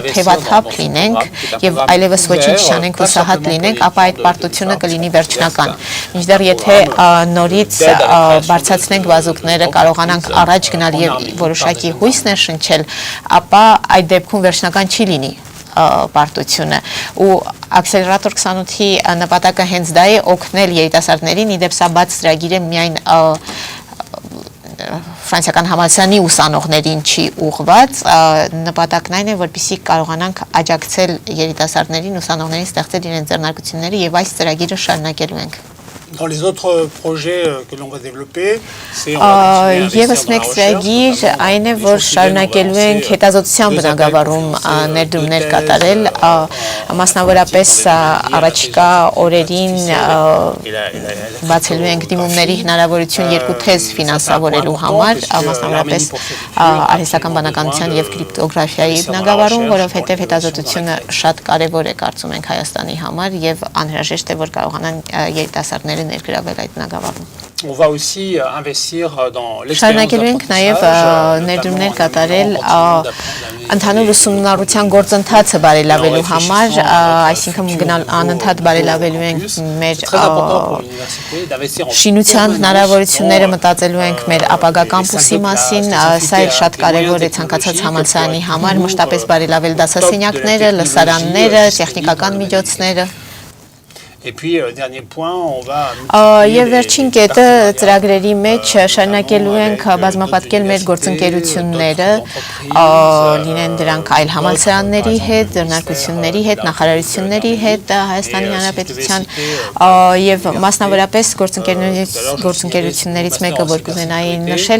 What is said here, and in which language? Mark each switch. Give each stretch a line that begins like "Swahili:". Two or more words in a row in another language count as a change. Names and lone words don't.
Armenian: թևաթափ լինենք եւ այլևս ոչինչ չանենք, հուսահատ լինենք, ապա այդ պարտությունը կլինի վերջնական։ Մինչդեռ եթե նորից բարձրացնենք բազուկները, կարողանանք առաջ գնալ եւ որոշակի հույս ներշնչել, ապա այդ դեպքում վերջնական չի լինի պարտությունը։ Ու Accelerator 28-ի նպատակը հենց դա է, օգնել երիտասարդներին, իդեպ սա բաց ծրագիր է միայն ֆրանսիական համալսարանի ուսանողներին չի ուղղված, նպատակն այն է, որպեսզի կարողանանք աջակցել երիտասարդներին, ուսանողներին ստեղծել իրենց ձեռնարկությունները եւ այս ծրագիրը շարունակելու ենք։
French: Dans les autres projets que l'on va développer, c'est
Armenian: Եվս մեկ ծրագիր այն է, որ շարունակելու ենք հետազոտության բնագավառում ներդրումներ կատարել, մասնավորապես առաջիկա օրերին բացելու ենք դիմումների հնարավորություն 2 թեզ ֆինանսավորելու համար, մասնավորապես արհեստական բանականության եւ կրիպտոգրաֆիայի բնագավառում, որովհետեւ հետազոտությունը շատ կարեւոր է կարծում ենք Հայաստանի համար եւ անհրաժեշտ է, որ կարողանան երիտասարդները ներգրավել այդ բնագավառում։
French: On va aussi investir dans
Armenian: Շարունակելու ենք նաև ներդրումներ կատարել ընդհանուր ուսումնառության գործընթացը բարելավելու համար, այսինքն անընդհատ բարելավելու ենք մեր շինության հնարավորությունները, մտածելու ենք մեր ապագա կամպուսի մասին, սա էլ շատ կարևոր է ցանկացած համալսարանի համար, մշտապես բարելավել դասասենյակները, լսարանները, տեխնիկական միջոցները։
French: Et puis, dernier point, on va...
Armenian: Եվ վերջին կետը ծրագրերի մեջ շարունակելու ենք բազմապատկել մեր գործընկերությունները, լինեն դրանք այլ համալսարանների հետ, ձեռնարկությունների հետ, նախարարությունների հետ, Հայաստանի Հանրապետության եւ մասնավորապես գործընկերություններից մեկը, որ կուզենայի նշել,